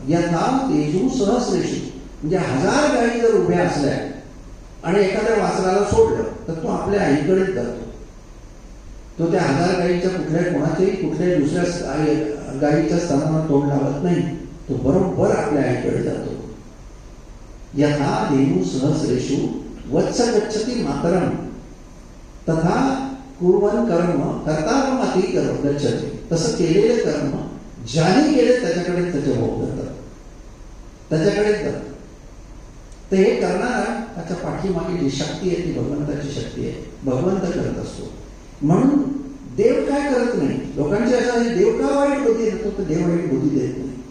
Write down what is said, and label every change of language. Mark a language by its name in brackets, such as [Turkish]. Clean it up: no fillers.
[Sanskrit] यथा धेनु सहस्रेषु [Marathi] म्हणजे 1000 गायी जर उभ्या असल्या आणि एखाद्या वासराला सोडलं तर तो आपल्या आईकडेच जातो. तो त्या 1000 गायीच्या कुठल्याही दुसऱ्या गायीच्या स्तनाला तोंड लावत नाही. तो बरोबर आपल्या आईकडे जातो. [Sanskrit] यथा धेनु सहस्रेषु वत्स गच्छति मातरं तथा कुर्वन् कर्म कर्तारमपि गच्छति. [Marathi] तसं केलेले कर्म ज्याने केले त्याच्याकडे त्याचे भोग जातात, त्याच्याकडेच जातात. तर हे करणारा त्याच्या पाठीमागे जी शक्ती आहे ती भगवंताची शक्ती आहे. भगवंत करत असतो. म्हणून देव काय करत नाही. लोकांची असं आहे, देव का वाईट बुद्धी देतो? तर देव वाईट बुद्धी देत नाही.